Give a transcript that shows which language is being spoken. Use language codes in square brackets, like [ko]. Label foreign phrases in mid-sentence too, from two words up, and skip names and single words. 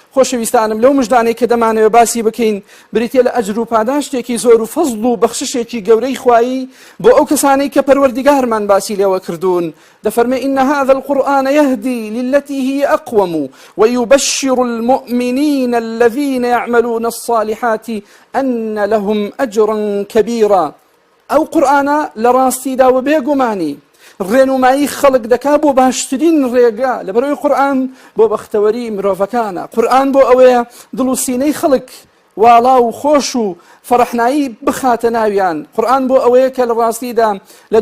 [ckb] خۆشەویستانم لەو مژدانەی کە دەمانەوە باسی بکەین بریتێ لە ئەجر و پاداشتێکی زۆر و فەزڵ و بەخششێکی گەورەی خوایی بۆ ئەو کەسانەی کە پەروەردیگارمان باسی لێوە کردوون دەفەرمێ [ar] إن هذا القرآن يهدي للتي هي أقوم ويبشر المؤمنين الذين يعملون الصالحات أن لهم أجرا كبيرا [ckb] أو قرآن لراستي دا وبيقماني ڕێنمایی خەڵک دەکا بۆ باشترین ڕێگا لەبەرەوەی قورئان بۆ بەختەوەری مرۆڤەکانە قورئان بۆ ئەوەیە دڵ و سینەی خەڵک واڵا و خۆش و فەرەحنایی بخاتە ناویان قورئان بۆ ئەوەیە کە لە ڕاستیدا لە